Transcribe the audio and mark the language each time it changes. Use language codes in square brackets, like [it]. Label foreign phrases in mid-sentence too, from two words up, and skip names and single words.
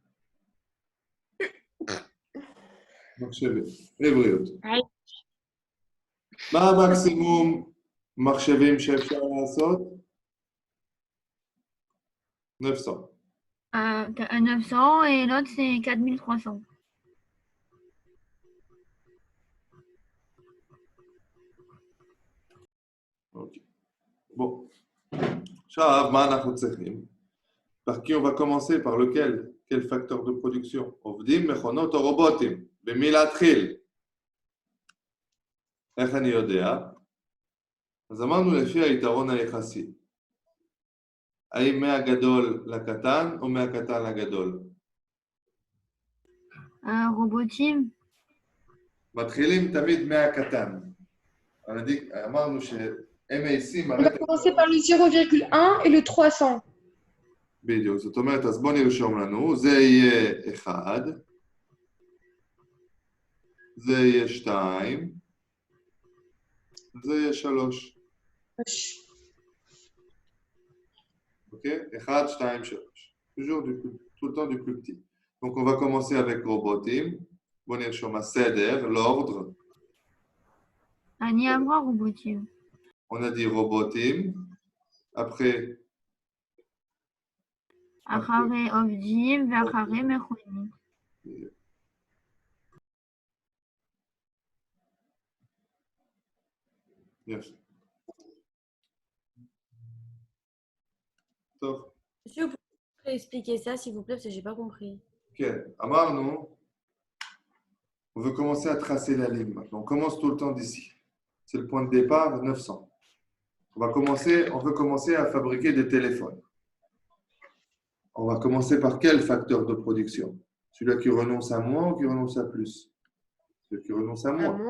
[he] מחשבים. עבריות. מה המקסימום מחשבים שאפשר לעשות? 900. [fr] 900 et l'autre c'est 4300. [he] אוקיי. בוא. עכשיו, מה אנחנו צריכים? [fr] Par qui on va commencer? Par lequel? Quel facteur de production? [he] עובדים, מכונות או רובוטים? במי להתחיל? איך אני יודע? אז אמרנו לפי היתרון היחסי. האם מהגדול לקטן או מהקטן לגדול? רובוטים. מתחילים תמיד מהקטן. אמרנו ש-MAC [fr] On va commencer par le 0,1 et le 300. [he] בדיוק, זאת אומרת, אז בואו נרשום לנו, זה יהיה 1, זה יהיה 2, זה יהיה 3. [fr] Ok? 1, 2, 3. Toujours tout le temps du plus petit. Donc, on va commencer avec robotim. [he] בואו נרשום הסדר, l'ordre. אני אמרה רובוטים. [fr] On a dit robotim. Après, [he] אחרי עובדים ואחרי מכונים. יפה. טוב. [fr] Monsieur, vous pouvez expliquer ça, s'il vous plaît, parce que j'ai pas compris. [he] כן, אמרנו, [fr] on veut commencer à tracer la ligne. On commence tout le temps d'ici. C'est le point de départ, 900. On veut commencer à fabriquer des téléphones. On va commencer par quel facteur de production? Celui-là qui renonce à moins ou qui renonce à plus? Celui qui renonce à moins.